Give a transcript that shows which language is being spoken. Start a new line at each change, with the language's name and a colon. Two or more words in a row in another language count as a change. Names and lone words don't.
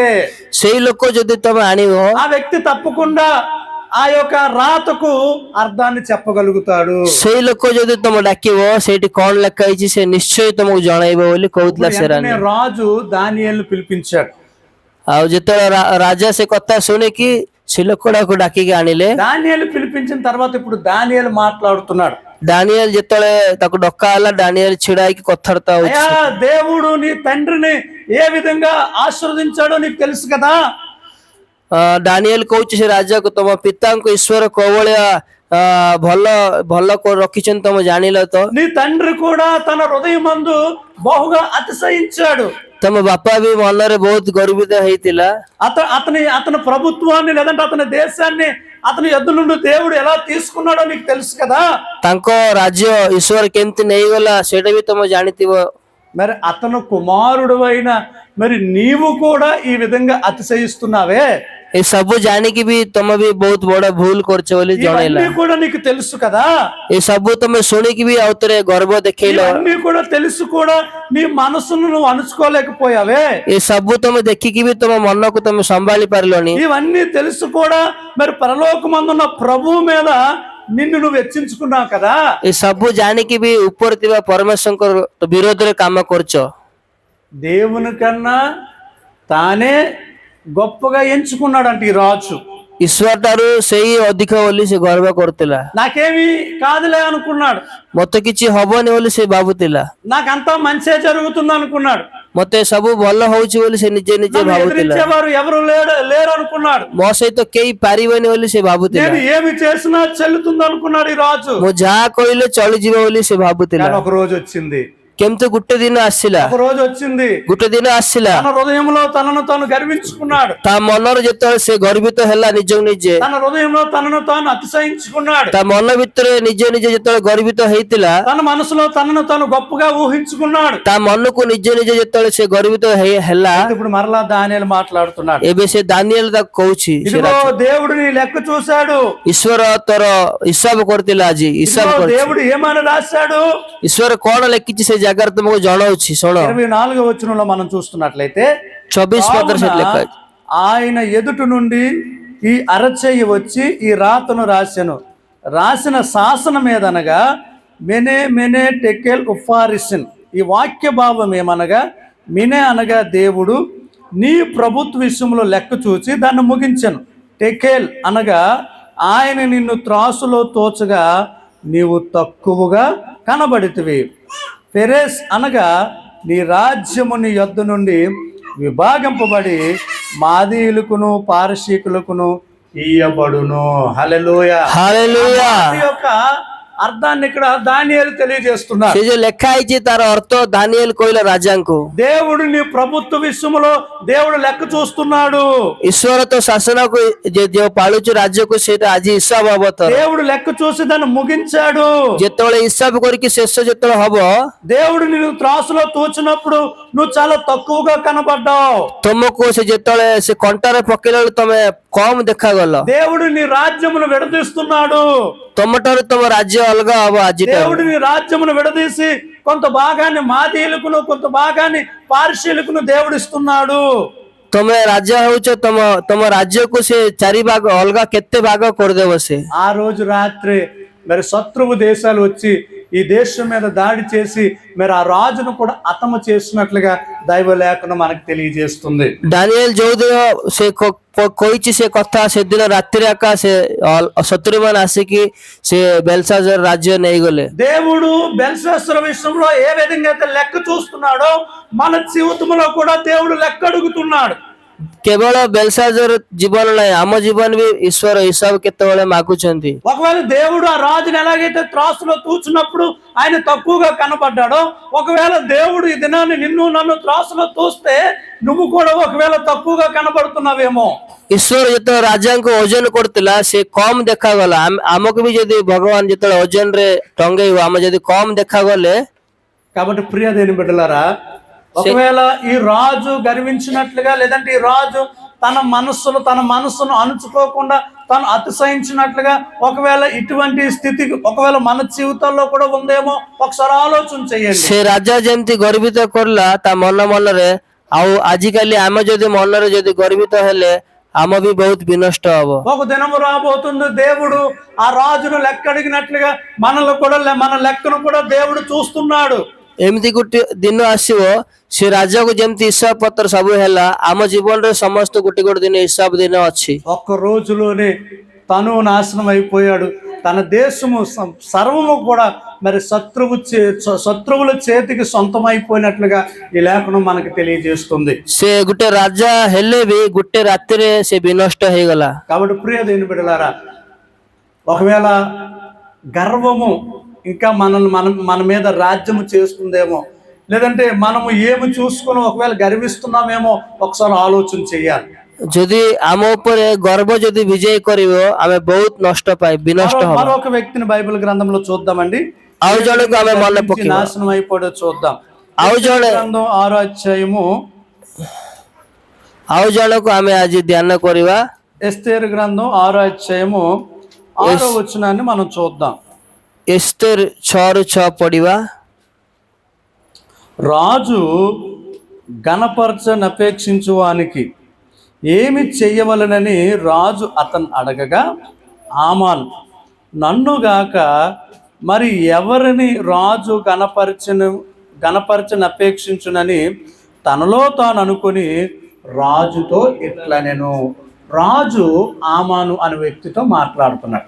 Odia: ସେଇ ଲୋକ ଯଦି ତମେ ଆଣିବ
Telugu: ఆ వ్యక్తి తప్పకుండా ఆ యొక్క రాతకు అర్థాన్ని చెప్పగలుగుతాడు.
Odia: ସେଇ ଲୋକ ଯଦି ତମେ ଡାକିବ ସେଇଠି କଣ ଲେଖା ହେଇଛି ସେ ନିଶ୍ଚୟ ତମକୁ ଜଣାଇବ ବୋଲି କହୁଥିଲା ସେ ରାଣୀ।
Telugu: రాజు దానియేలును పిలిపించాడు.
Odia: ଆଉ ଯେତେବେଳେ ରାଜା ସେ କଥା ଶୁଣିକି ସେ ଲୋକଟାକୁ ଡାକିକି ଆଣିଲେ।
Telugu: దానియేలు పిలిపించిన తర్వాత ఇప్పుడు దానియేలు మాట్లాడుతున్నాడు.
Odia: ଡାନିଏଲ ଯେତେବେଳେ ତାକୁ ଡକା ହେଲା ଡାନିଏଲ ଛିଡା ହେଇକି କଥାବାର୍ତ୍ତା ହଉଛି।
Telugu: అయ్యా దేవుడు నీ తండ్రిని ఏ విధంగా ఆశీర్వదించాడో నీకు తెలుసు కదా.
Odia: ଡାନିଏଲ କହୁଛି ସେ ରାଜାକୁ ତମ ପିତାଙ୍କୁ ଈଶ୍ୱର କୋଭଳିଆ ଭଲ ଭଲ ରଖିଛନ୍ତି ତମେ ଜାଣିଲ ତ।
Telugu: నీ తండ్రి కూడా తన హృదయమందు బహుగా అతిశయించాడు.
Odia: ତମ ବାପା ବି ମନରେ ବହୁତ ଗର୍ବିତ ହେଇଥିଲା।
Telugu: అతని ప్రభుత్వాన్ని లేదంటే అతని దేశాన్ని అతని యొద్ద నుండి దేవుడు ఎలా తీసుకున్నాడో నీకు తెలుసు కదా.
Odia: ତାଙ୍କ ରାଜ୍ୟ ଈଶ୍ୱର କେମିତି ନେଇଗଲା ସେଇଟା ବି ତମେ ଜାଣିଥିବ।
Telugu: మరి అతను కుమారుడు అయిన మరి నీవు కూడా ఈ విధంగా అతిశయిస్తున్నావే,
Odia: ଏ ସବୁ ଜାଣିକି ବି ତମେ ବି ବହୁତ ବଡ ଭୁଲ କରୁଛ ବୋଲି ଜଣେଇଲା।
Telugu: ఇవన్నీ కూడా నీకు తెలుసు కదా.
Odia: ଏ ସବୁ ତମେ ଶୁଣିକି ବି ଆଉଥରେ ଗର୍ବ ଦେଖେଇଲ।
Telugu: ఇవన్నీ కూడా తెలుసు కూడా నీ మనసును నువ్వు అణుచుకోలేకపోయావే।
Odia: ଏ ସବୁ ତମେ ଦେଖିକି ବି ତମ ମନକୁ ତମେ ସମ୍ଭାଳି ପାରିଲନି।
Telugu: ఇవన్నీ తెలుసు కూడా మరి పరలోకమందున్న ప్రభువు మీద నిన్ను నువ్వు వెచ్చించుకున్నావు కదా.
Odia: ଏ ସବୁ ଜାଣିକି ବି ଉପରେ ଥିବା ପରମେଶ୍ୱରଙ୍କ ବିରୋଧରେ କାମ କରୁଛ।
Telugu: దేవుని కన్నా తానే గొప్పగా ఎంచుకున్నాడంట ఈ రాజు.
Odia: ଈଶ୍ୱର ଠାରୁ ସେଇ ଅଧିକ ବୋଲି ସେ ଗର୍ବ କରୁଥିଲା।
Telugu: నాకేమీ కాదులే అనుకున్నాడు.
Odia: ମତେ କିଛି ହବନି ବୋଲି ସେ ଭାବୁଥିଲା।
Telugu: నాకంతా మంచే జరుగుతుంది అనుకున్నాడు.
Odia: ମତେ ସବୁ ଭଲ ହଉଛି ବୋଲି ସେ ନିଜେ ନିଜେ
Telugu: నన్ను
Odia: ଭାବୁଥିଲା।
Telugu: ఎదిరించేవారు ఎవరు లేరు అనుకున్నాడు.
Odia: ମୋ ସହିତ କେହି ପାରିବନି ବୋଲି ସେ ଭାବୁଥିଲା।
Telugu: నేను ఏమి చేసినా చెల్లుతుంది అనుకున్నాడు ఈ రాజు.
Odia: ମୁଁ ଯାହା କହିଲେ ଚଳିଯିବ ବୋଲି ସେ ଭାବୁଥିଲା।
Telugu: కానీ ఒక రోజు వచ్చింది.
Odia: କେମିତି ଗୋଟେ ଦିନ ଆସିଲା
Telugu: ఒక రోజు వచ్చింది,
Odia: ଗୋଟେ ଦିନ ଆସିଲା
Telugu: తన హృదయంలో తనను తాను గర్వించుకున్నాడు,
Odia: ତା ମନରେ ଯେତେବେଳେ ସେ ଗର୍ବିତ ହେଲା ନିଜକୁ ନିଜେ,
Telugu: తన హృదయంలో తనను తాను అతిశయించుకున్నాడు,
Odia: ତା ମନ ଭିତରେ ନିଜେ ନିଜେ ଯେତେବେଳେ ଗର୍ବିତ ହେଇଥିଲା,
Telugu: తన మనసులో తనను తాను గొప్పగా ఊహించుకున్నాడు.
Odia: ତା ମନକୁ ନିଜେ ନିଜେ ଯେତେବେଳେ ସେ ଗର୍ବିତ ହେଲା,
Telugu: ఇప్పుడు మరలా దానియేలు మాట్లాడుతున్నాడు,
Odia: ଏବେ ସେ ଦାନିଏଲ ତାକୁ କହୁଛି,
Telugu: ఇదిగో దేవుడిని లెక్క చూశాడు,
Odia: ଈଶ୍ୱର ତୋର ହିସାବ କରିଥିଲା ଆଜି, ହିସାବ
Telugu: ఇదిగో
Odia: କରିଛି।
Telugu: దేవుడు ఏమని రాశాడు.
Odia: ଈଶ୍ୱର କଣ ଲେଖିଛି ସେ ଜାଗାରେ ତୁମକୁ ଜଣାଉଛି, ଶୁଣ
Telugu: 24వ వచనంలో మనం చూస్తున్నట్లయితే
Odia: 24 ପଦର ସେଠି ଲେଖା ଅଛି।
Telugu: ఆయన ఎదుటి నుండి ఈ అరచేయి వచ్చి ఈ రాతను రాసిన శాసనం ఏదనగా
Aramaic: מנא מנא תקל ופרסין.
Telugu: ఈ వాక్య భావం ఏమనగా, మినే అనగా దేవుడు నీ ప్రభుత్వ విషయంలో లెక్క చూచి దాన్ని ముగించెను. టెకెల్ అనగా ఆయన నిన్ను త్రాసులో తోచగా నీవు తక్కువగా కనబడితివి. ఫెరెస్ అనగా నీ రాజ్యము నీ యొద్ద నుండి విభాగింపబడి మాదీయులకును పారసీకులకును ఇయ్యబడును. హల్లెలూయా.
Odia: ହାଲେଲୁୟା।
Telugu: ఈ యొక్క అర్థాన్ని ఇక్కడ దానియేలు తెలియజేస్తున్నారు.
Odia: ସେ ଯୋଉ ଲେଖା ହେଇଛି ତାର ଅର୍ଥ ଦାନିଏଲ କହିଲା ରାଜାଙ୍କୁ,
Telugu: దేవుడు నీ ప్రభుత్వ విషయంలో దేవుడు లెక్క చూస్తున్నాడు,
Odia: ଈଶ୍ୱର ତ ଶାସନକୁ ଯୋଉ ପାଳୁଛୁ ରାଜ୍ୟକୁ ସେଇଟା ଆଜି ହିସାବ ହବ ତୋର।
Telugu: దేవుడు లెక్క చూసి దాన్ని ముగించాడు.
Odia: ଯେତେବେଳେ ହିସାବ କରିକି ଶେଷ ଯେତେବେଳେ ହବ,
Telugu: దేవుడు నిన్ను త్రాసులో తూచినప్పుడు నువ్వు చాలా తక్కువగా కనబడ్డావు.
Odia: ତମକୁ ସେ ଯେତେବେଳେ ସେ କଣ୍ଟାରେ ପକେଇଲା ବେଳେ ତମେ କମ ଦେଖାଗଲ।
Telugu: దేవుడు నీ రాజ్యమును విడదీస్తున్నాడు.
Odia: ତମଠାରୁ ତମ ରାଜ୍ୟ ଅଲଗା ହବ ଆଜି।
Telugu: దేవుడు నీ రాజ్యమును విడదీసి కొంత భాగాన్ని మాదీయులకును కొంత భాగాన్ని పార్షీయులకును దేవుడు ఇస్తున్నాడు.
Odia: ତମେ ରାଜା ହଉଛ, ତମ ରାଜ୍ୟକୁ ସେ 4 ଭାଗ ଅଲଗା କେତେ ଭାଗ କରିଦେବ ସେ।
Telugu: ఆ రోజు రాత్రి మరి శత్రువు దేశాలు వచ్చి ఈ దేశం మీద దాడి చేసి మరి ఆ రాజును కూడా హతము చేసినట్లుగా దైవ లేఖనం మనకు తెలియజేస్తుంది.
Odia: ଡାନିଏଲ ଯୋଉଦିନ ସେ କହିଛି ସେ କଥା, ସେଦିନ ରାତିରେ ଆକା ସେ ଶତ୍ରୁ ମାନେ ଆସିକି ସେ ବେଲଶାଜର ରାଜ୍ୟ ନେଇଗଲେ।
Telugu: దేవుడు బెల్షస్సర విషయంలో ఏ విధంగా అయితే లెక్క చూస్తున్నాడో మన జీవితంలో కూడా దేవుడు లెక్క అడుగుతున్నాడు.
Odia: କେବଳ ବେଲଶାଜର ଜୀବନ ନାହିଁ, ଆମ ଜୀବନ ବି ଈଶ୍ୱର ହିସାବ କେତେବେଳେ ମାଗୁଛନ୍ତି।
Telugu: ఒకవేళ దేవుడు ఆ రాజుని ఎలాగైతే త్రాసులో తూచినప్పుడు ఆయన తక్కువగా కనపడ్డాడో, ఒకవేళ దేవుడు ఈ దినాన్ని నిన్ను నన్ను త్రాసులో తూస్తే నువ్వు కూడా ఒకవేళ తక్కువగా కనబడుతున్నావేమో.
Odia: ଈଶ୍ୱର ଯେତେବେଳେ ରାଜାଙ୍କୁ ଓଜନ କରୁଥିଲା ସେ କମ ଦେଖାଗଲା। ଆମକୁ ବି ଯଦି ଭଗବାନ ଯେତେବେଳେ ଓଜନରେ ଟଙ୍ଗେଇବ, ଆମେ ଯଦି କମ ଦେଖାଗଲେ।
Telugu: కాబట్టి ప్రియ దేని బిడ్డలారా, ఒకవేళ ఈ రాజు గర్వించినట్లుగా లేదంటే ఈ రాజు తన మనస్సును అణుచుకోకుండా తను అతిశయించినట్లుగా ఒకవేళ ఇటువంటి స్థితి ఒకవేళ మన జీవితాల్లో కూడా ఉందేమో ఒకసారి ఆలోచన చేయండి.
Odia: ସେ ରାଜା ଯେମିତି ଗର୍ବିତ କରିଲା ତା ମନରେ, ଆଉ ଆଜିକାଲି ଆମେ ଯଦି ମନରେ ଯଦି ଗର୍ବିତ ହେଲେ ଆମ ବି ବହୁତ ବିନଷ୍ଟ ହବ।
Telugu: ఒక దినము రాబోతుంది, దేవుడు ఆ రాజును లెక్క అడిగినట్లుగా మన లెక్కను కూడా దేవుడు చూస్తున్నాడు.
Odia: ଏମିତି ଗୋଟେ ଦିନ ଆସିବ, ସେ ରାଜାକୁ ଯେମିତି ହିସାବ ପତ୍ର ସବୁ ହେଲା, ଆମ ଜୀବନରେ ସମସ୍ତ ଗୋଟେ ଗୋଟେ ଦିନ ହିସାବ ଦିନ ଅଛି।
Telugu: ఒక్క రోజులోనే తను నాశనం అయిపోయాడు, తన దేశము సర్వము కూడా మరి శత్రువుల చేతికి సొంతమైపోయినట్లుగా ఈ లేఖనం మనకు తెలియజేస్తుంది.
Odia: ସେ ଗୋଟେ ରାଜା ହେଲେ ବି ଗୋଟେ ରାତିରେ ସେ ବିନଷ୍ଟ ହେଇଗଲା।
Telugu: కాబట్టి ప్రియ దేవుని బిడ్డలారా, ఒకవేళ గర్వము ఇంకా మన మీద రాజ్యము చేస్తుందేమో, లేదంటే మనము ఏమి చూసుకుని ఒకవేళ గర్విస్తున్నామేమో ఒకసారి ఆలోచన చేయాలి.
Odia: ଯଦି ଆମ ଉପରେ ଗର୍ବ ଯଦି ବିଜୟ କରିବ, ଆମେ ବହୁତ ନଷ୍ଟ ବିନଷ୍ଟ ହବ।
Telugu: మరొక వ్యక్తిని బైబిల్ గ్రంథంలో చూద్దామండి.
Odia: ଆଉ ଜଣକୁ ଆମେ ମନେ ପକେଇବା,
Telugu: నాశనం అయిపోయో చూద్దాం.
Odia: ଆଉ ଜଣେ
Telugu: గ్రంథం 6వ అధ్యాయము,
Odia: ଆଉ ଜଣକୁ ଆମେ ଆଜି ଧ୍ୟାନ କରିବା।
Telugu: ఎస్తేరు గ్రంథం 6వ అధ్యాయము 6వ వచనాన్ని మనం చూద్దాం.
Odia: ఎస్తేర్ 6:6 పడివా।
Telugu: రాజు గణపరచనపేక్షించువానికి ఏమి చెయ్యవలనని రాజు అతను అడగగా, ఆమాను నన్నుగాక మరి ఎవరిని రాజు గణపరచనపేక్షించునని తనలో తాను అనుకుని రాజుతో ఇట్లా నేను రాజు ఆమాను అనే వ్యక్తితో మాట్లాడుతున్నాడు.